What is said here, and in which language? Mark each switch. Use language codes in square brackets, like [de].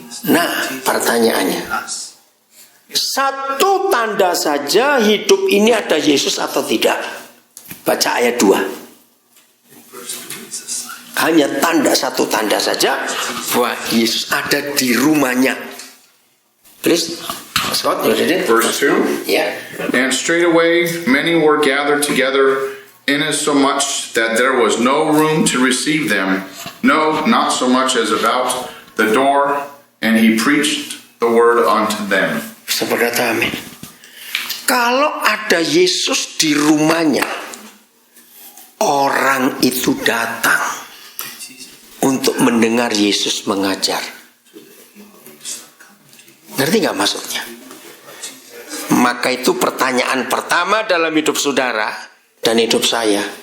[id] Nah, pertanyaannya, satu tanda saja hidup ini ada Yesus atau tidak? Baca ayat 2. Hanya satu tanda saja bahwa Yesus ada di rumahnya. [en] Please, Scott, you read it? Verse 2. Yeah. And straightway many were gathered together, insomuch that there was no room to receive them, no, not so much as about the door, and he preached the word unto them. [id] Seperti amin. Kalau ada Yesus di rumahnya, orang itu datang untuk mendengar Yesus mengajar. Ngerti nggak maksudnya? Maka itu pertanyaan pertama dalam hidup saudara dan hidup saya.